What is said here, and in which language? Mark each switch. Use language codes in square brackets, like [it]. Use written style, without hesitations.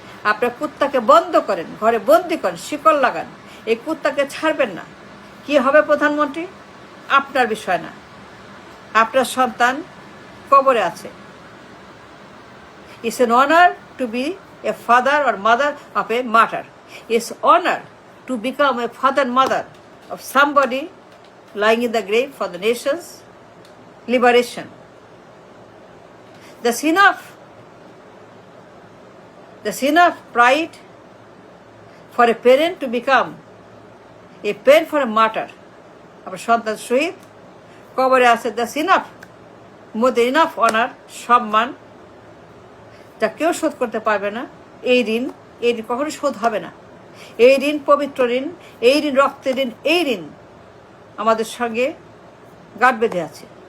[bn] আপনার কুত্তাকে বন্ধ করেন, ঘরে বন্দি করেন, শিকল লাগান। এই কুত্তাকে ছাড়বেন না। কি হবে প্রধানমন্ত্রী আপনার বিষয় না, আপনার সন্তান কবরে আছে। [en] It's an honour to be a father or mother of a martyr. It's honour to become a father and mother of somebody lying in the grave for the nation's liberation. That's enough pride for a parent to become a parent for a martyr. [bn] আপনার সন্তান শহীদ কবরে আছে, [en] that's enough, more than enough honor, [bn] সম্মান, যা কেউ শোধ করতে পারবে না। এই ঋণ কখনো শোধ হবে না। এই ঋণ পবিত্র ঋণ, এই ঋণ রক্তের ঋণ, এই ঋণ আমাদের সঙ্গে গাঁট বেঁধে আছে।